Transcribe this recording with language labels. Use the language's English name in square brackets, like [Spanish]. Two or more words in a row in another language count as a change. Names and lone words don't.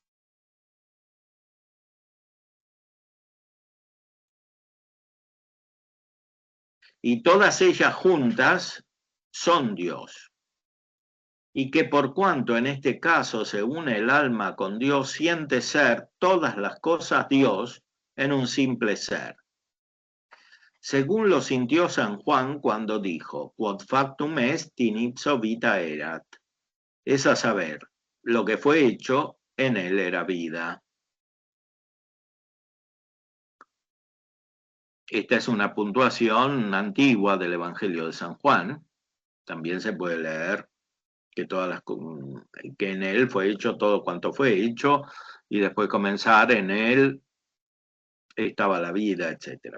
[Spanish] Y todas ellas juntas son Dios. Y que por cuanto en este caso se une el alma con Dios, siente ser todas las cosas Dios en un simple ser. según lo sintió San Juan cuando dijo, [Latin] quod factum est in ipso vita erat, [Spanish] es a saber, lo que fue hecho en él era vida. Esta es una puntuación antigua del Evangelio de San Juan. También se puede leer que, que en él fue hecho todo cuanto fue hecho, y después comenzar en él estaba la vida, etc.